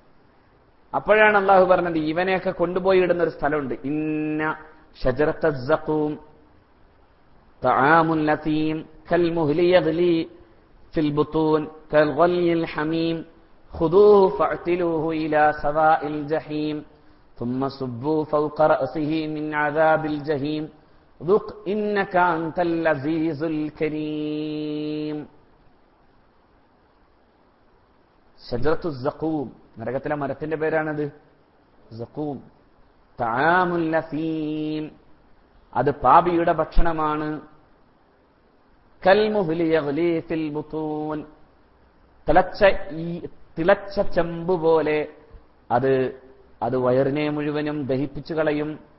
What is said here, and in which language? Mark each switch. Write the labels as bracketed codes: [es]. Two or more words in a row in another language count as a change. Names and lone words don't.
[ml] അപ്പോഴാണ് അള്ളാഹു പറഞ്ഞത്, ഇവനെയൊക്കെ കൊണ്ടുപോയി ഇടുന്ന ഒരു സ്ഥലമുണ്ട്. [ar] إن شجرة الزقوم طعام الأثيم كالمهل يغلي في البطون كغلي الحميم خذوه فاعتلوه إلى سواء الجحيم ثم صبوا فوق رأسه من عذاب الجحيم ذق إنك أنت العزيز الكريم. [ml] ഷജറത്തു സഖൂം, നരകത്തിലെ മരത്തിന്റെ പേരാണത്. [ar] الزقوم طعام الأثيم, [ml] അത് പാപിയുടെ ഭക്ഷണമാണ്. [ar] كالمهل يغلي في البطون, [ml] തിളച്ച ചെമ്പ് പോലെ അത് വയറിനെ മുഴുവനും ദഹിപ്പിച്ചു കളയും.